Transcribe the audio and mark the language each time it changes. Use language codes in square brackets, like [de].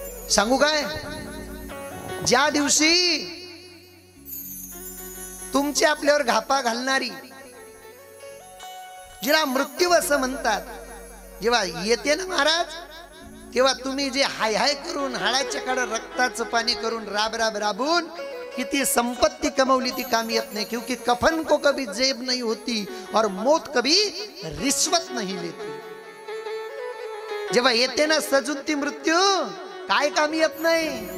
[mr] सांगू काय, ज्या दिवशी तुमची आपल्यावर घापा घालणारी, जिला मृत्यू असं म्हणतात, जेव्हा येते ना महाराज, तेव्हा तुम्ही जे हाय हाय करून हाडाच्या कडे रक्ताचं पाणी करून राब राब राबून किती संपत्ती कमवली ती काम येत नाही. [hi] क्योंकि कफन को कभी जेब नहीं होती और मौत कभी रिश्वत नहीं लेती. [mr] जेव्हा येते ना सजून ती मृत्यू, काय काम येत नाही.